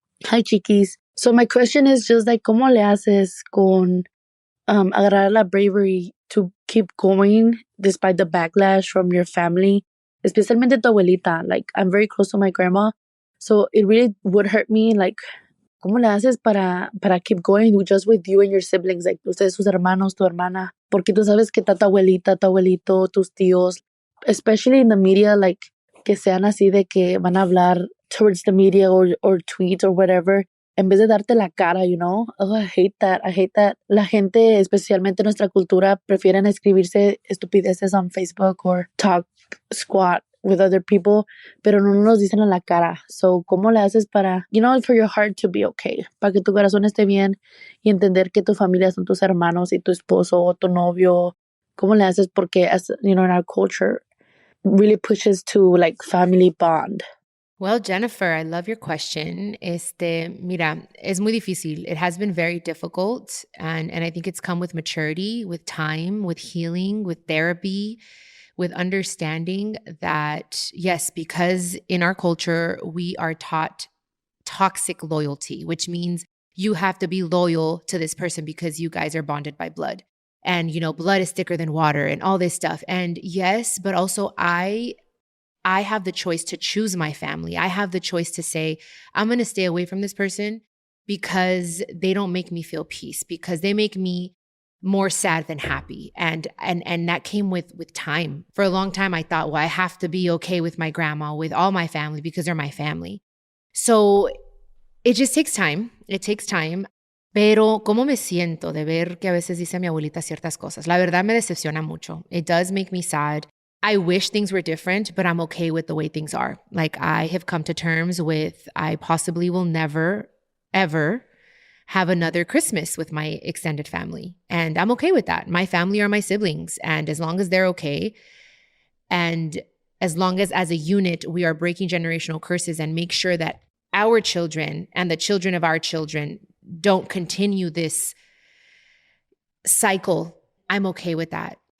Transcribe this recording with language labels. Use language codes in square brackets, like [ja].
[en] Hi, Chiquis. So my question is just like, [es] ¿cómo le haces con agarrar la [en] bravery to keep going despite the backlash from your family, [es] especialmente tu abuelita? [en] Like, I'm very close to my grandma, so it really would hurt me. Like, [es] ¿cómo le haces para [en] keep going just with you and your siblings? [es] Like, ustedes, sus hermanos, tu hermana. Porque tú sabes que está tu abuelita, tu abuelito, tus tíos, [en] especially in the media, [es] like, que sean así de que van a hablar [en] towards the media or tweets or whatever [es] en vez de darte la cara, [en] you know? Oh, I hate that. [es] I hate that. La gente, especialmente nuestra cultura, prefieren escribirse estupideces [en] on Facebook or talk squat with other people, [es] pero no nos dicen en la cara. [en] So, [es] ¿cómo le haces para, [en] you know, for your heart to be okay? [es] Para que tu corazón esté bien y entender que tu familia son tus hermanos y tu esposo o tu novio. ¿Cómo le haces? [en] Porque, as you know, in our culture, really pushes to like family bond. Well, Jennifer, I love your question. [es] Mira, es muy difícil. [en] It has been very difficult. And I think it's come with maturity, with time, with healing, with therapy, with understanding that, yes, because in our culture, we are taught toxic loyalty, which means you have to be loyal to this person because you guys are bonded by blood. And, you know, blood is thicker than water and all this stuff. And yes, but also I have the choice to choose my family. I have the choice to say, I'm going to stay away from this person because they don't make me feel peace, because they make me more sad than happy. And that came with time. For a long time, I thought, well, I have to be okay with my grandma, with all my family because they're my family. So it just takes time. It takes time. [es] Pero ¿cómo me siento de ver que a veces dice mi abuelita ciertas cosas? La verdad me decepciona mucho. [en] It does make me sad. I wish things were different, but I'm okay with the way things are. Like I have come to terms with I possibly will never, ever have another Christmas with my extended family. And I'm okay with that. My family are my siblings. And as long as they're okay, and as long as a unit, we are breaking generational curses and make sure that our children and the children of our children don't continue this cycle, I'm okay with that.